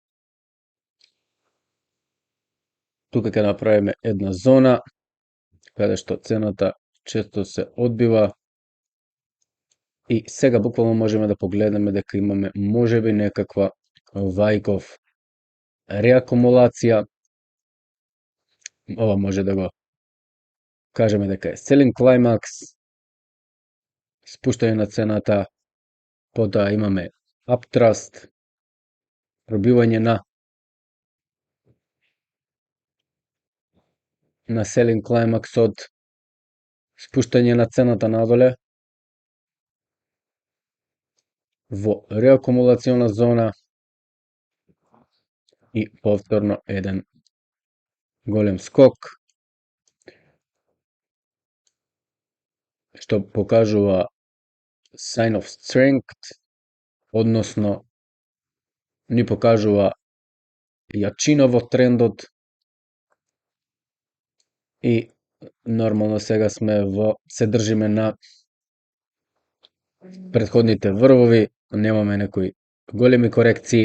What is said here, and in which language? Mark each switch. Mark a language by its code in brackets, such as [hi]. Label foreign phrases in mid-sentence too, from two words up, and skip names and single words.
[mk] Тука ќе направиме една зона каде што цената често се одбива и сега буквално можеме да погледнеме дека имаме можеби некаква вајков реакумулација. Ова може да го кажеме дека е [en] selling climax, [mk] спуштање на цената, потоа имаме uptrust, пробивање на [en] selling climax- [mk] от, спуштање на цената надоле во реакумулациона зона и повторно еден голем скок, што покажува [en] sign of strength, [mk] односно ни покажува јачина во трендот и нормално сега се држиме на претходните врвови, немаме некои големи корекции.